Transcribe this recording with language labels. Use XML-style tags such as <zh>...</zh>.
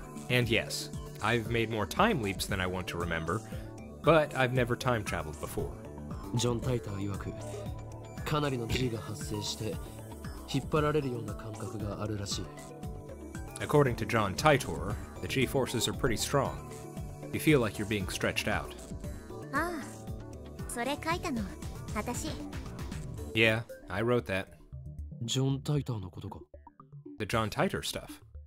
<en>And yes, I've made more time leaps than I want to remember, but I've never time traveled before.</en> <ja>John Titor 曰く、かなりの G が発生して引っ張られるような感覚があるらしい。</ja> <en>According to John Titor, the G forces are pretty strong. You feel like you're being stretched out.</en> <ja>ああ、それ書いたの、私。</ja> <en>Yeah, I wrote that.</en> <ja>John Titor のことか。</ja> <en>The John Titor stuff.</en>